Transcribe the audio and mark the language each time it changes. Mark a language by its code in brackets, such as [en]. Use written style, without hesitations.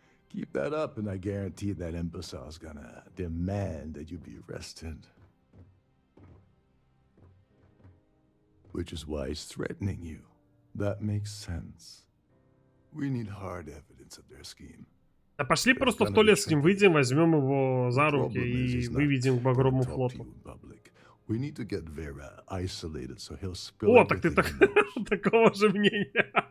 [en] Keep that up, and I guarantee that imbecile's gonna demand that you be arrested. Which is why he's threatening you. That makes sense. We need hard evidence of their scheme. [ru] Да пошли просто в туалет с ним выйдем, возьмем его за руки и выведем к Багровому флоту. [en] We need to get Vera isolated, so he'll spill. [ru] О, так ты такого же мнения.